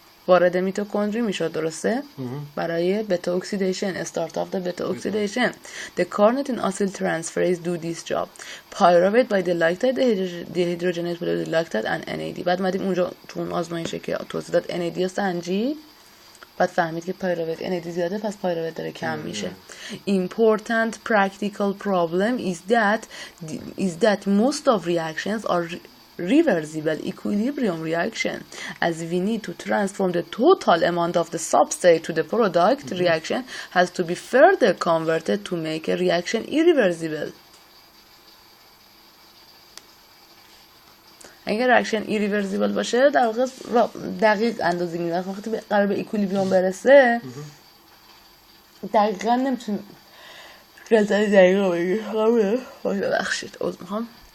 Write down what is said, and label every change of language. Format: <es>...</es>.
<fa>وارد میتوکندری میشد، درسته؟ برای بتا اکسیدیشن،</fa> <en>Start of the beta oxidation. The carnitine acyl transferase do this job. Pyruvate by the lactate dehydrogenase with the lactate and NAD.</en> <fa>بعد اومدیم اونجا تو اون آزمایشه که توضیح داد NAD رو سنجید، بعد فهمید که پایرویت NAD زیاده، پس پایرویت داره کم میشه.</fa> <en>Important practical problem is that most of reactions are reversible equilibrium reaction. As we need to transform the total amount of the substrate to the product, reaction has to be further converted to make a reaction irreversible.</en> <fa>اگر ریاکشن ایریورسیبل باشه در واقع دقیق اندازه میگیره. وقتی قرار به اکویلیبریوم برسه دقیقا نمیتونه رلتای دقیقا بگیره. ببخشید عذر میخوام.</fa>